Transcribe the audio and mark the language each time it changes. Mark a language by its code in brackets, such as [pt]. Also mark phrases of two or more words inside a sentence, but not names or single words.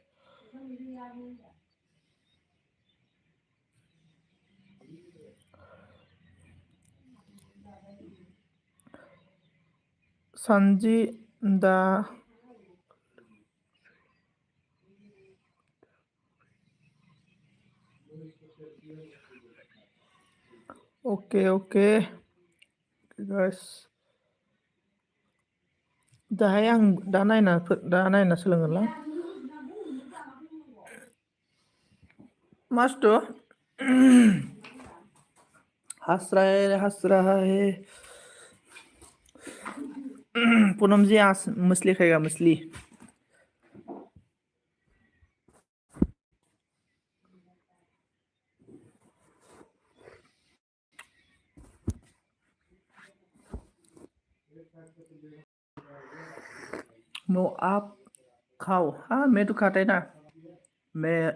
[brx] सानजि दा [en] okay okay guys [brx] दाहाय आं दा नायना सोलोंगोनलां [hi] मस्त हंस रहा है पूनम जी आज मछली खाएगा मछली नो आप खाओ हाँ मैं तो खाता है ना मैं